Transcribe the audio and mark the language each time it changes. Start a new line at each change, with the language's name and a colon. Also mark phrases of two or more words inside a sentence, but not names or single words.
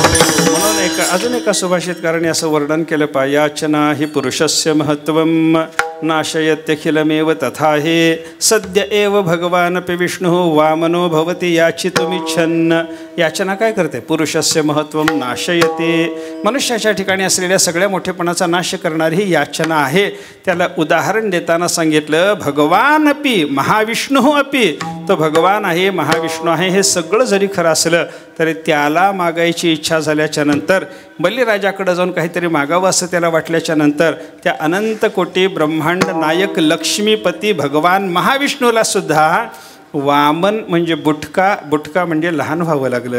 Marathi: म्हणून अजून एका सुभाषितकाराने असं वर्णन केलं पा.
Sanskrit: याचना ही पुरुषस्य महत्त्वम नाशयत्यखिलमेव तथा हे सद्य एव भगवानपि विष्णुः वामनो भवति याचितुमिच्छन्.
Marathi: याचना काय करते?
Sanskrit: पुरुषस्य महत्त्वं नाशयते.
Marathi: मनुष्याच्या ठिकाणी असलेल्या सगळ्या मोठेपणाचा नाश करणारी ही याचना आहे. त्याला उदाहरण देताना सांगितलं
Sanskrit: भगवान अपि महाविष्णू अपि.
Marathi: तो भगवान आहे, महाविष्णू आहे, हे सगळं जरी खरं असलं तरी त्याला मागायची इच्छा झाल्याच्या नंतर, बलिराजाकडे जाऊन काहीतरी मागावं असं त्याला वाटल्याच्या नंतर, त्या अनंत कोटी ब्रह्मांड नायक लक्ष्मीपती भगवान महाविष्णूला सुद्धा वामन म्हणजे बुटका, बुटका म्हणजे लहान व्हावं लागलं.